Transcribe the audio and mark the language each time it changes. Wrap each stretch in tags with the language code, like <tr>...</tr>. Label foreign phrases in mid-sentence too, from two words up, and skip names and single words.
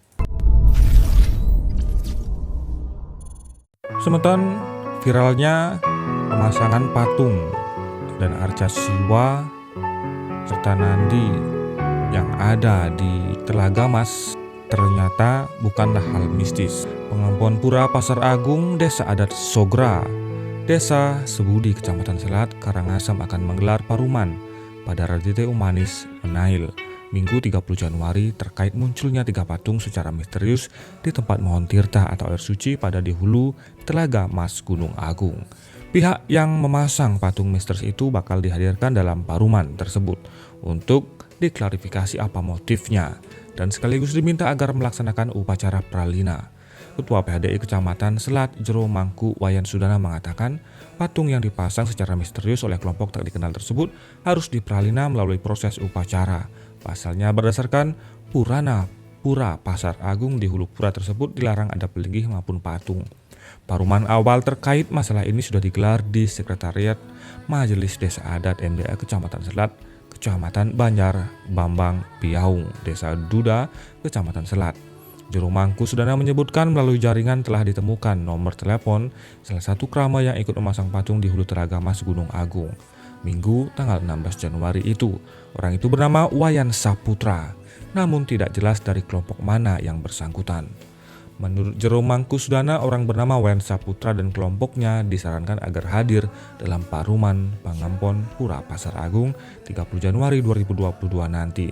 <id>Semeton, viralnya pemasangan patung dan arca Siwa serta Nandi yang ada di Telaga Mas ternyata bukanlah hal mistis. Pengampuan Pura Pasar Agung, Desa Adat Sogra, Desa Sebudi, Kecamatan Selat, Karangasem akan menggelar paruman pada Radite Umanis Menail Minggu 30 Januari terkait munculnya 3 patung secara misterius di tempat Mohon Tirta atau air suci pada di hulu Telaga Mas Gunung Agung. Pihak yang memasang patung misterius itu bakal dihadirkan dalam paruman tersebut untuk diklarifikasi apa motifnya dan sekaligus diminta agar melaksanakan upacara pralina. Ketua PHDI Kecamatan Selat Jero Mangku Wayan Sudana mengatakan patung yang dipasang secara misterius oleh kelompok tak dikenal tersebut harus dipralina melalui proses upacara. Pasalnya berdasarkan Pura Pasar Agung di hulu pura tersebut dilarang ada pelinggih maupun patung. Paruman awal terkait masalah ini sudah digelar di Sekretariat Majelis Desa Adat MDA Kecamatan Selat, Kecamatan Banjar Bambang Piaung, Desa Duda, Kecamatan Selat. Juru Mangku Sudana menyebutkan melalui jaringan telah ditemukan nomor telepon salah satu krama yang ikut memasang patung di hulu Telaga Mas Gunung Agung Minggu tanggal 16 Januari itu. Orang itu bernama Wayan Saputra, namun tidak jelas dari kelompok mana yang bersangkutan. Menurut Jero Mangku Sudana, orang bernama Wayan Saputra dan kelompoknya disarankan agar hadir dalam paruman Pangampon Pura Pasar Agung 30 Januari 2022 nanti.</id>